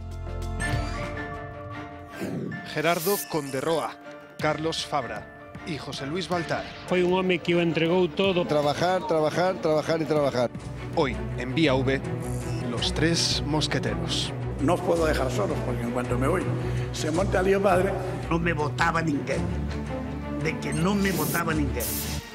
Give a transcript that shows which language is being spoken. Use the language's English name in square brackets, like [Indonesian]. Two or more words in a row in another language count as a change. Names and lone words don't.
[Galician] Gerardo Conderroa, Carlos Fabra y José Luis Baltar. Foi un home que o entregou todo. [Spanish] Trabajar y trabajar. Hoy, en Vía V, los tres mosqueteros. No os puedo dejar solos, porque en cuanto me voy, se monta lío padre. [Galician] Non me votaba ninguén, de que non me votaba ninguén.